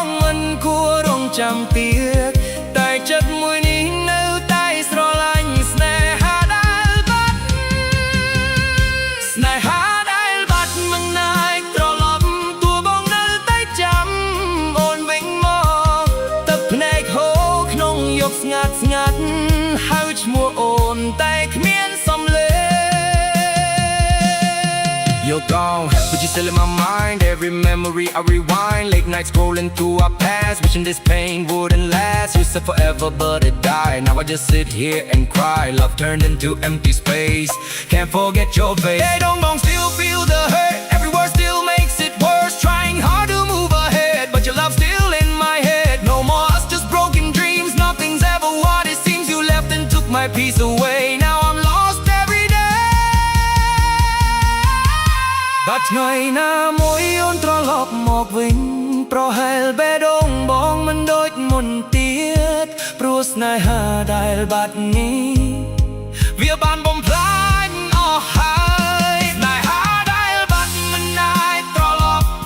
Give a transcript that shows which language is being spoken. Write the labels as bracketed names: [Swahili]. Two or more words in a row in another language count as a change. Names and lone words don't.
[Khmer] មិនគួររងចាំទៀតតែចិត្តមួយនេះនៅតែស្រឡាញ់ស្នេហាដែលបាត់ស្នេហាដែលបាត់មិនអាចត្រឡប់ទោះបងនៅតែចាំអូនវិញមកទឹកភ្នែកហូរក្នុងយប់ស្ងាត់ស្ងាត់ហៅឈ្មោះអូនតែគ្មានសំឡេង [English] You're gone, but you're still in my mind. Every memory I rewind. Late nights scrolling through our past, wishing this pain wouldn't last. You said forever, but it died. Now I just sit here and cry. Love turned into empty space. Can't forget your face. Hey, don't still feel the hurt. Every word still makes it worse. Trying hard to move ahead, but your love's still in my head. No more us, just broken dreams. Nothing's ever what it seems. You left and took my peace away. Now I'm lost every day. [Khmer] បាត់ថ្ងៃណាមួយអូនត្រឡប់មកវិញប្រហែលបេះដូងបងមិនដូចមុនទៀតព្រោះស្នេហាដែលបាត់នេះវាបានបំផ្លាញអស់ហើយស្នេហាដែលបាត់មិនអាចត្រឡប់